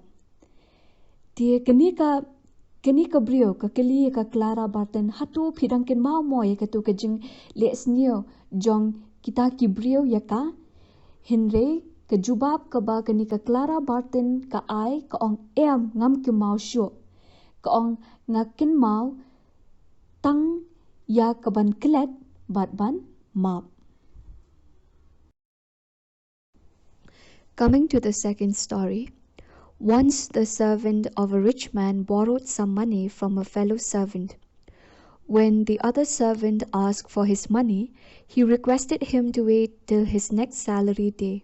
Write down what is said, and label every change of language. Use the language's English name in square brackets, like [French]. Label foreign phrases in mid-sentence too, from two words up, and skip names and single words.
[Khasi] Tia kani ka brio ka kali ka Clara Barton, hatu pidangkin mau mo ya katu ka jing le sneo, jong kita ki brio yaka, hinre ka jubab ka ba kani ka Clara Barton ka ai ka ong ngam ki mau syo, ka ong ngakin mau tang ya ka ban klet bat ban map. [English] Coming to the second story. Once the servant of a rich man borrowed some money from a fellow servant. When the other servant asked for his money, he requested him to wait till his next salary day.